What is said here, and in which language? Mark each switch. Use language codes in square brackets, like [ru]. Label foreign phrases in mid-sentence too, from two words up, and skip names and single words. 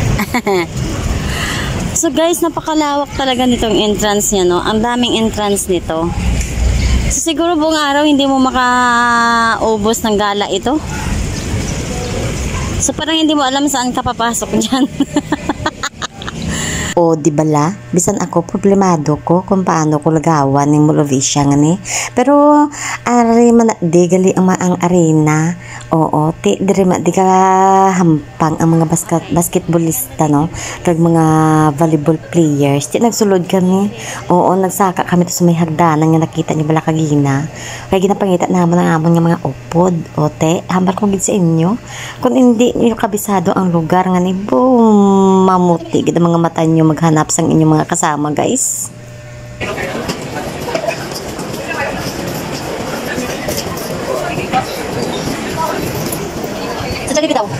[tl] So, guys, napakalawak talaga nitong entrance niya, no? Ang daming entrance nito. So, siguro buong araw hindi mo makaubos ng gala ito. So, parang hindi mo alam saan ka papasok dyan. [hil] O, di bala? Bisan ako, problemado ko kung paano ko lagawan ng Mall of Asia nga ni. Pero, ari man di gali ang arena. Oo, di ka hampang ang mga basketballista, no? Kag mga [en] volleyball players. [hil] Di nagsulod kami. Oo, nagsaka kami to sa may hagdanan nga nakita niyo bala kagina. Kaya ginapangita naman ang amon nga mga upod. O, hambar ko gid sa inyo. Kung hindi niyo kabisado ang lugar nga ni, boom, mamuti gid ang mga mata niyo maghanap sang inyong mga kasama, guys. Sa Jollibee daw.